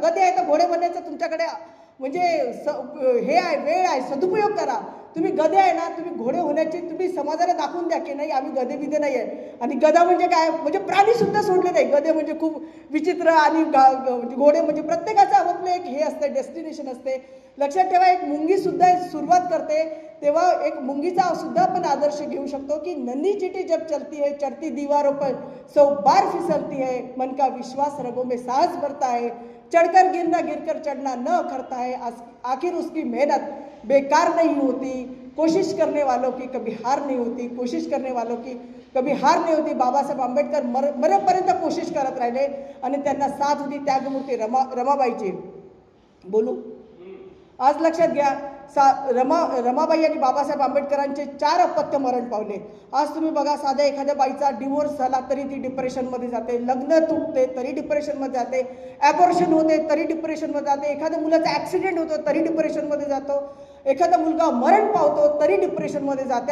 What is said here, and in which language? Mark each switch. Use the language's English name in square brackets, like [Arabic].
[Marathi] गधे आहे तर घोडे बनण्याचं तुमच्याकडे म्हणजे हे आहे, वेळ आहे, सदुपयोग करा. तुम्ही गधे आहे ना, तुम्ही घोडे होण्याची तुम्ही समाजाला दाखवून द्या की नाही आम्ही गधे बिधे नाही आहे. आणि गधा म्हणजे काय? म्हणजे प्राणी सुद्धा सोडले नाही. गधे म्हणजे खूप विचित्र आणि घोडे म्हणजे प्रत्येकाचं आपलं एक हे असतं, डेस्टिनेशन असते. लक्षात ठेवा, एक मुंगी सुद्धा सुरुवात करते तेव्हा एक मुंगीचा सुद्धा आपण आदर्श घेऊ शकतो की [Hindi] नन्ही चिटी जब चलती है, चढ़ती दीवारों पर 100 बार फिसलती है, मन का विश्वास रगों में साहस भरता है, चढ़कर गिरना गिरकर चढ़ना न करता है, आखिर उसकी मेहनत बेकार नहीं होती, कोशिश करने वालों की कभी हार नहीं होती, कोशिश करने वालों की कभी हार नाही होती. [Marathi] बाबासाहेब आंबेडकर मरेपर्यंत कोशिश करत राहिले. आणि त्यांना साथ होती त्यागमूर्ती रमाबाईची. बोलू आज लक्षात घ्या, रमाबाई आणि बाबासाहेब आंबेडकरांचे 4 अपत्य मरण पावले. आज तुम्ही बघा, साध्या एखाद्या बाईचा डिवोर्स झाला तरी ती डिप्रेशनमध्ये जाते, लग्न तुटते तरी डिप्रेशनमध्ये जाते, ॲबॉर्शन होते तरी डिप्रेशनमध्ये जाते, एखाद्या मुलाचा ॲक्सिडेंट होतो तरी डिप्रेशनमध्ये जातो, एखादा मुलगा मरण पावतो तरी डिप्रेशनमध्ये जाते.